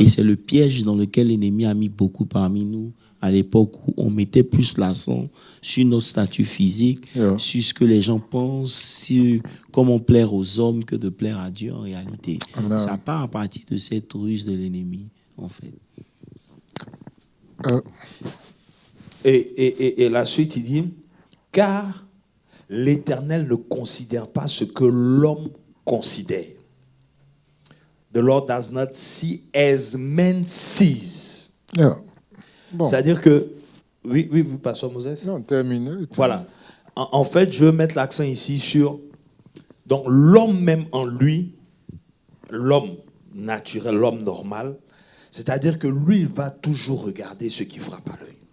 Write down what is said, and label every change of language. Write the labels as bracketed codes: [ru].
[fr] Et c'est le piège dans lequel l'ennemi a mis beaucoup parmi nous à l'époque où on mettait plus l'accent sur notre statut physique, sur ce que les gens pensent, sur comment plaire aux hommes que de plaire à Dieu en réalité. Amen. Ça part à partir de cette ruse de l'ennemi, en fait. Et la suite, il dit, car l'Éternel ne considère pas ce que l'homme considère. [en] The Lord does not see as man sees. [fr] Bon. C'est-à-dire que, oui, Pasteur Moses. Non, terminé. Voilà. En fait, je veux mettre l'accent ici sur, donc l'homme même en lui, l'homme naturel, l'homme normal, c'est-à-dire que lui, il va toujours regarder ce qui frappe à l'œil.